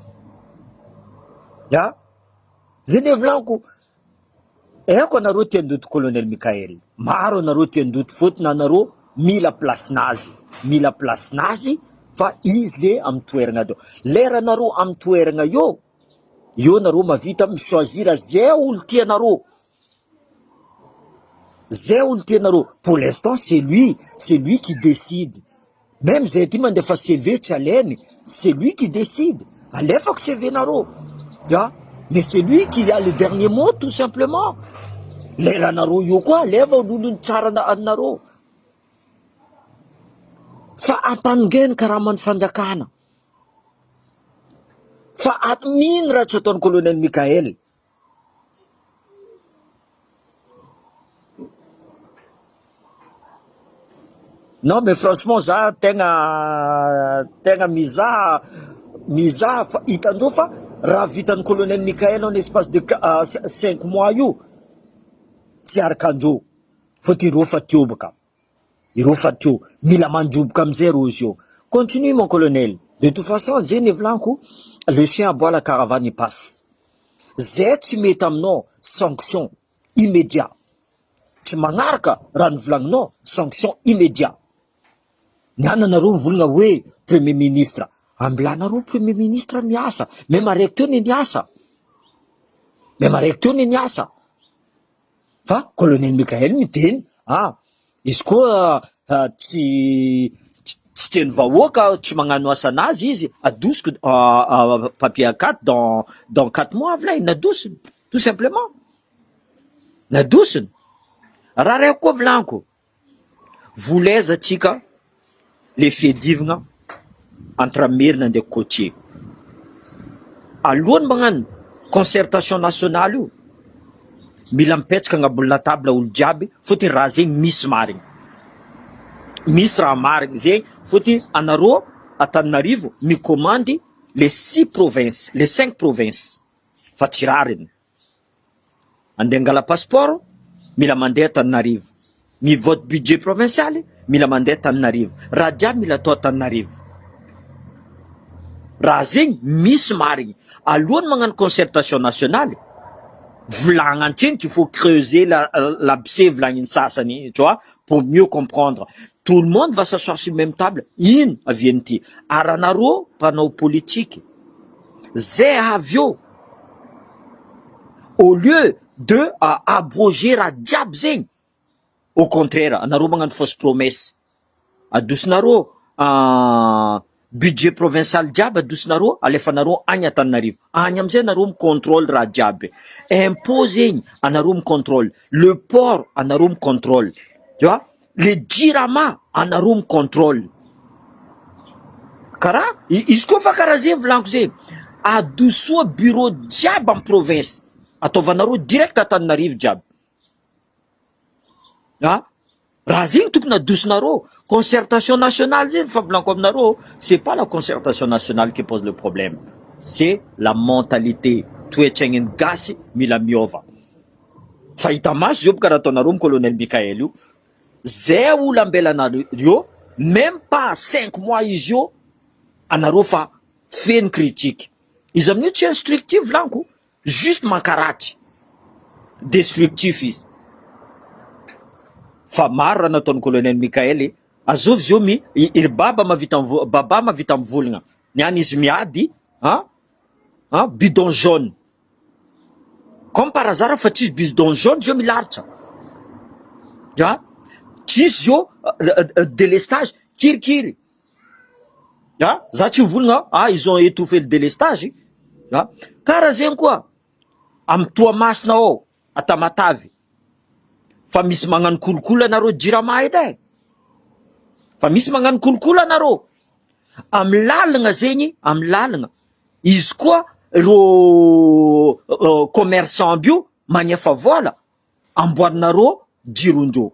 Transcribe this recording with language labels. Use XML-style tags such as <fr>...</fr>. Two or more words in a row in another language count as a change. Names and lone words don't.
<mg>Zany volaniko, eko anareo tia andoto colonel Mikael, maro anareo tia andoto, fotony anareo mila place nazy, fa izy le amy toeragna do. Lera anareo amy toeragna io nareo mavita mi-choisir zay olo tianareo. Zay olo tianareo.</mg> <fr>Pour l'instant, c'est lui qui décide.</fr> <mg>Même zay ty mandefa CV tsy alainy,</mg> <fr>c'est lui qui décide.</fr> <mg>Alefako CV nareo.</mg> <fr>Mais c'est lui qui a le dernier mot, tout simplement.</fr> <mg>Lera nareo io koa, leva ololony tsara anareo. Fa ampanongeny karaha fanjakana. Fa mino raha tsy ataon'ny colonel Mikael.</mg> <fr>Non mais franchement</fr> <mg>za tegna mizaha fa hitandreo fa raha vitan'ny colonel Mikael</mg> <fr>en espace de 5 mois</fr> <mg>io tsy arakandreo. Faut ireo fa teo baka. Ireo fa teo. Mila mandroboka amizay reo izy io.</mg> <fr>Continue mon colonel. De toute façon,</fr> <mg>zay vlanko,</mg> <fr>le chien aboie la caravane il passe.</fr> <mg>Zay tsy mety aminao</mg> <fr>sanction immédiat.</fr> <mg>Tsy magnaraka raha novolaninao</mg> <fr>sanction immédiat.</fr> <mg>Niana nareo mivolagna hoe</mg> <fr>premier ministre.</fr> <mg>Ambilanareo</mg> <fr>premier ministre</fr> <mg>miasa. Même araiky teo niasa. Même araiky teo niasa. Fa colonel Mikael miteny, izy koa tsy teny vahoaka, tsy magnano asa anazy izy, adosiko</mg> <fr>papier A4 dans 4 mois</fr> <mg>avy lay, nadosiny,</mg> <fr>tout simplement.</fr> <mg>Nadosiny. Raha raiky koa volaniko, volaiza atsika le fiadivagna entre Merina ndraiky Côtier. Alohany magnano</mg> <fr>concertation nationale</fr> <mg>io, mila mipetraka agnabony latabla olo jiaby, fotony raha zegny misy marigny. Misy raha marigny zegny, fotony anareo Antananarivo mikomandy</mg> <fr>les 6 provinces, les 5 provinces.</fr> <mg>Fa tsy rariny. Andeha angala passeport, mila mandeha Antananarivo. Mivote</mg> <fr>budget provincial,</fr> <mg>mila mandeha Antananarivo. Raha jiaby mila atao Antananarivo. Raha zegny misy marigny. Alohany magnano</mg> <fr>concertation nationale,</fr> <mg>volagna antsiny</mg> <fr>qu'il faut creuser l'abcès</fr> <mg>volagnin sasany,</mg> <fr>tu vois, pour mieux comprendre. Tout le monde va s'asseoir sur la même table.</fr> <mg>Ino avien'ity. Aranaro mpanao politique. Zay avio.</mg> <fr>Au lieu de abroger</fr> <mg>raha jiaby zegny.</mg> <fr>Au contraire,</fr> <mg>anaro magnano</mg> <fr>fausse promesse.</fr> <mg>Adosinaro</mg> <fr>budget provincial</fr> <mg>jiaby adosinaro, alefanaro agny Antananarivo. Agny amizay anaro micontrôle raha jiaby. Impôt zegny anaro micontrôle.</mg> <fr>Le port</fr> <mg>anaro micontrôle.</mg> <fr>Tu vois?</fr> <mg>Le jirama anaro micontrôle. Kara izy koa fa karaha zegny volaniko zegny. Adosoa bureau jiaby amin'ny province. Ataovanaro direct Antananarivo jiaby. Raha zegny tokony adosinaro.</mg> <fr>Concertation nationale</fr> <mg>zegny fa volaniko aminareo,</mg> <fr>c'est pas la concertation nationale qui pose le problème. C'est la mentalité.</fr> <mg>Toetraign'ny gasy mila miova. Fa hita maso zio karaha ataonareo colonel Mikael io. Zay olo ambelanareo,</mg> <fr>même pas 5 mois</fr> <mg>izy io, anareo fa feno critique. Izy amin'io tsy instructif volaniko, juste mankaratsy. Destructif izy. Fa maro raha nataon'ny colonel Mikael, azovy zio iry baba mavita mivolagna. Niany izy miady,</mg> <fr>bidon jaune. Comme par hasard,</fr> <mg>fa tsisy</mg> <fr>bidon jaune,</fr> <mg>zio milaritra. Tsisy zio délestage, kirikiri. Za tsy volagna,</mg> <fr>ils ont étouffé le délestage.</fr> <mg>Karaha zegny koa, amy Toamasina ao, Atamatavy. Fa misy magnano kolokolo anareo jirama edy. Fa misy magnano kolokolo anareo. Amy lalagna zegny, amy lalagna. Izy koa ro commerçant bio magnefa vola amboarinareo jirondreo.</mg>